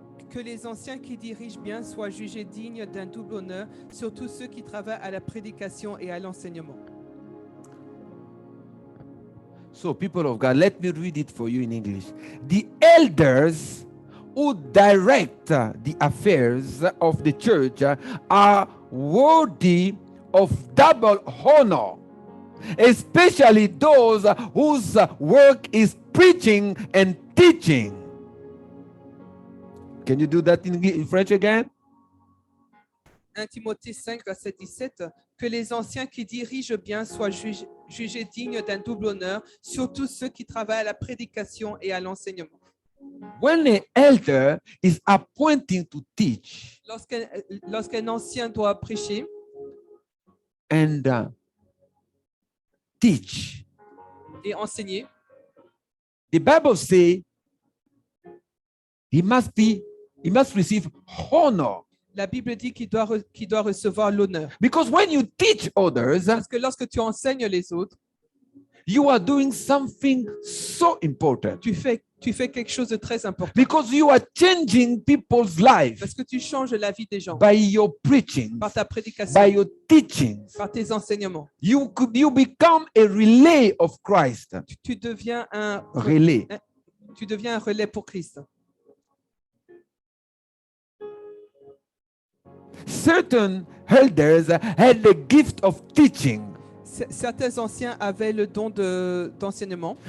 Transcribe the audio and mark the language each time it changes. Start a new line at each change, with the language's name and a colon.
French: Que les anciens qui dirigent bien soient jugés dignes d'un double honneur, surtout ceux qui travaillent à la prédication et à l'enseignement.
English: So, people of God, let me read it for you in English. The elders who direct the affairs of the church are worthy of double honor, especially those whose work is preaching and teaching. Can you do that in French again?
French: 1 Timothée 5, verset 17. Que les anciens qui dirigent bien soient jugés dignes d'un double honneur, surtout ceux qui travaillent à la prédication et à l'enseignement.
English: When an elder is appointing to teach
French: Lorsqu'un ancien doit prêcher
English: and teach,
French: et enseigner,
English: the Bible says he must receive honor.
French: la Bible dit qu'il doit recevoir l'honneur.
English: Because when you teach others,
French: Parce que lorsque tu enseignes les autres,
English: you are doing something so important.
French: tu fais quelque chose de très important.
English: Because you are changing people's lives
French: Parce que tu changes la vie des gens
English: by your preaching,
French: par ta prédication,
English: by your teachings.
French: par tes enseignements.
English: You become a relay of Christ.
French: Tu deviens un
English: Relay.
French: relais pour Christ.
English: Certain elders had the gift of teaching,
French: Certains anciens avaient le don d'enseignement,